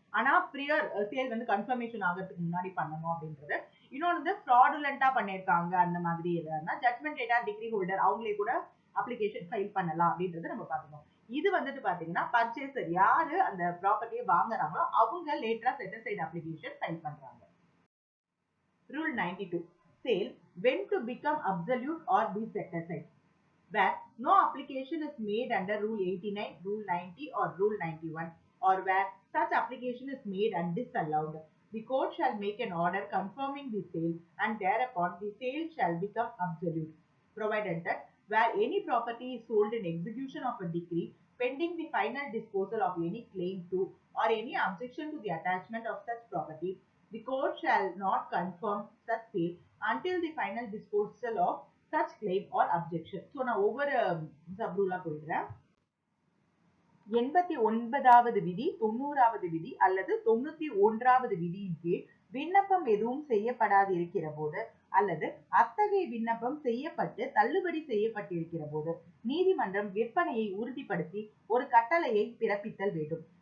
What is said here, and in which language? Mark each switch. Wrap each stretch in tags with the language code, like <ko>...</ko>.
<ta>ஆனா பிரியர் சேல் வந்து கன்ஃபர்மேஷன் ஆகிறதுக்கு முன்னாடி பண்ணணும் அப்படின்றது. இன்னொன்று வந்து ஃப்ராடுலண்டா பண்ணியிருக்காங்க அந்த மாதிரி எதுனா ஜட்மெண்ட் டெட்டார் டிகிரி ஹோல்டர் அவங்களே கூட அப்ளிகேஷன் ஃபைல் பண்ணலாம் அப்படின்றத நம்ம பார்த்துக்கோம். இது வந்துட்டு பாத்தீங்கன்னா பர்ச்சேசர் யாரு அந்த ப்ராப்பர்ட்டியை வாங்குறாங்களோ அவங்க லேட்டரா செட் அசைட் அப்ளிகேஷன் ஃபைல் பண்றாங்க.</ta> <en>Rule 92 sale when to become absolute or be set aside, where no application is made under rule 89, rule 90 or rule 91, or where such application is made and disallowed, the court shall make an order confirming the sale and thereupon the sale shall become absolute, provided that where any property is sold in execution of a decree pending the final disposal of any claim to or any objection to the attachment of such property, the court shall not confirm such sale until the final disposal of such claim or objection.</en> <ta>So நான் ஒவ்வொரு sub ரூலா போயிடுறேன். 89வது விதி, 90வது விதி அல்லது 91வது விதியின் கீழ் விண்ணப்பம் எதுவும் செய்யப்படாது இருக்கிற போது அல்லது அத்தகைய விண்ணப்பம் செய்யப்பட்டு தள்ளுபடி செய்யப்பட்டிருக்கிற போது நீதிமன்றம் விற்பனையை உறுதிப்படுத்தி ஒரு கட்டளையை பிறப்பித்தல் வேண்டும்.</ta>